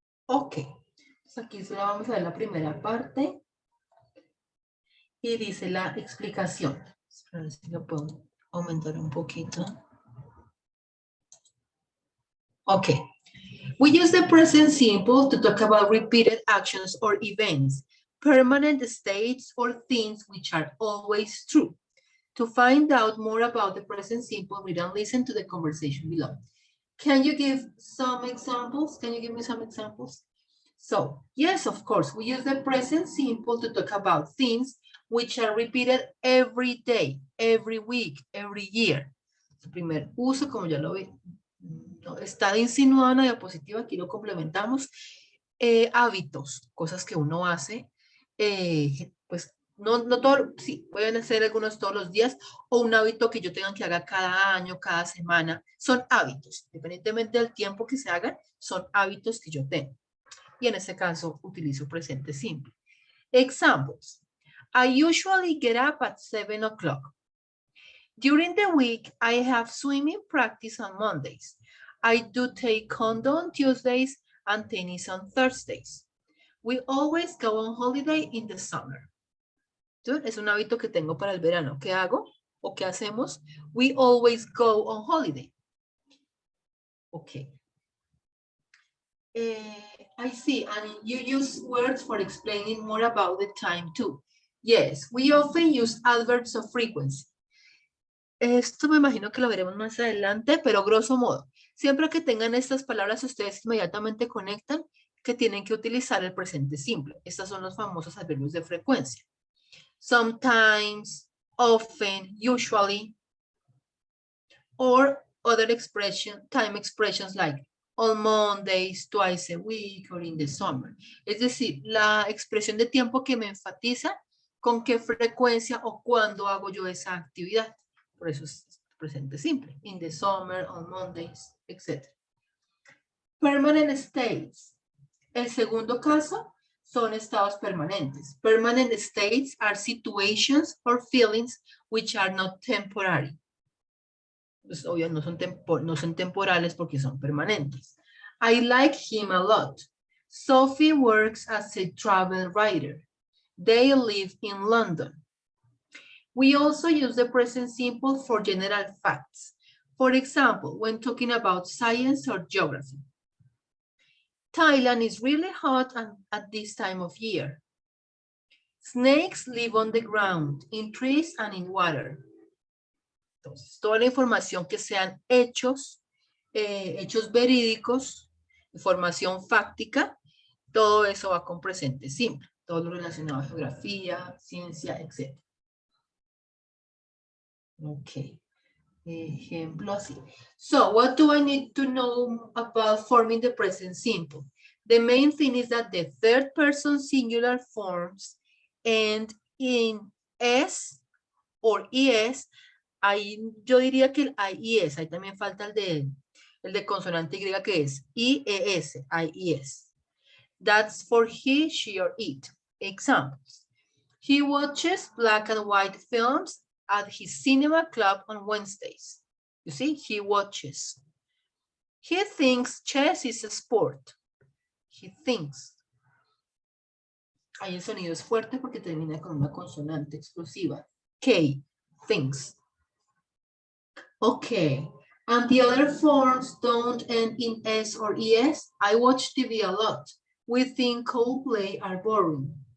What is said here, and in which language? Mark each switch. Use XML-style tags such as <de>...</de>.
<es>Ok, pues aquí solo vamos a ver la primera parte y dice la explicación. A ver si lo puedo aumentar un poquito.</es> <en>Ok, we use the present simple to talk about repeated actions or events, permanent states or things which are always true. To find out more about the present simple, read and listen to the conversation below. Can you give some examples? Can you give me some examples? So, yes, of course, we use the present simple to talk about things which are repeated every day, every week, every year.</en> <es>Su primer uso, como ya lo vi, no, está insinuado en la diapositiva, aquí lo complementamos. Hábitos, cosas que uno hace, pues no todo, sí, pueden hacer algunos todos los días, o un hábito que yo tenga que haga cada año, cada semana, son hábitos, independientemente del tiempo que se hagan, son hábitos que yo tengo. Y en este caso utilizo presente simple. Examples.</es> <en>I usually get up at 7 o'clock. During the week, I have swimming practice on Mondays. I do taekwondo on Tuesdays and tennis on Thursdays. We always go on holiday in the summer.</en> <es>Entonces, es un hábito que tengo para el verano. ¿Qué hago? ¿O qué hacemos?</es> <en>We always go on holiday. Okay. I see, and you use words for explaining more about the time too. Yes, we often use adverbs of frequency.</en> <es>Esto me imagino que lo veremos más adelante, pero grosso modo, siempre que tengan estas palabras, ustedes inmediatamente conectan que tienen que utilizar el presente simple. Estos son los famosos adverbios de frecuencia.</es> <en>Sometimes, often, usually, or other time expressions like on Mondays, twice a week, or in the summer.</en> <es>Es decir, la expresión de tiempo que me enfatiza con qué frecuencia o cuándo hago yo esa actividad. Por eso es presente simple.</es> <en>In the summer, on Mondays, etc. Permanent states.</en> <es>El segundo caso son estados permanentes.</es> <en>Permanent states are situations or feelings which are not temporary.</en> <es>Pues obvio no son temporales porque son permanentes.</es> <en>I like him a lot. Sophie works as a travel writer. They live in London. We also use the present simple for general facts. For example, when talking about science or geography. Thailand is really hot at this time of year. Snakes live on the ground, in trees and in water.</en> <es>Entonces, toda la información que sean hechos, hechos verídicos, información fáctica, todo eso va con presente simple. Todo lo relacionado a geografía, ciencia, etc. Ok. Ejemplo así.</es> <en>So, what do I need to know about forming the present simple? The main thing is that the third person singular forms end in S or ES.</en> <es>Ahí yo diría que el IES, ahí también falta el de consonante Y que es IES, IES.</es> <en>That's for he, she, or it. Examples. He watches black and white films at his cinema club on Wednesdays. You see, he watches. He thinks chess is a sport. He thinks.</en> <es>Ahí el sonido es fuerte porque termina con una consonante exclusiva.</es> <en>K, thinks. Okay, and the other forms don't end in S or ES. I watch TV a lot. We think Coldplay are boring.</en>